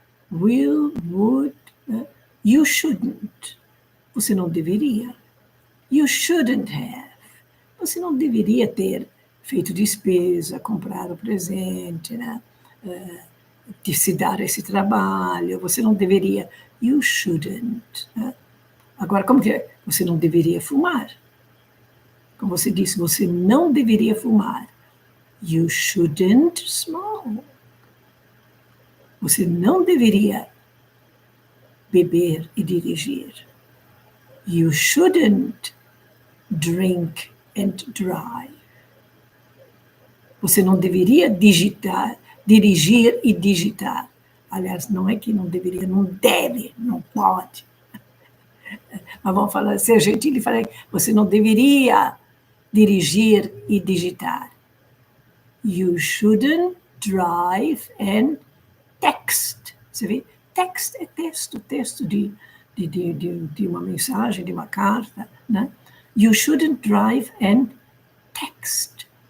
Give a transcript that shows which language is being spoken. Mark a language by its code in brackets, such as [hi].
[en] Will, would, you shouldn't. [pt] Você não deveria. [en] You shouldn't have. [pt] Você não deveria ter feito despesa, comprado presente, né? De se dar esse trabalho. Você não deveria. [en] You shouldn't. [pt] Né? Agora, como que é? Você não deveria fumar. Como você disse, você não deveria fumar. [en] You shouldn't smoke. [pt] Você não deveria beber e dirigir. [en] You shouldn't drink and drive. [pt] Você não deveria dirigir e digitar. Aliás, não é que não deveria, não deve, não pode. Mas vamos falar, ser gentil e falar, você não deveria dirigir e digitar. [en] You shouldn't drive and text. [pt] Você vê? Text é texto de uma mensagem, de uma carta. Né? [en] You shouldn't drive and text.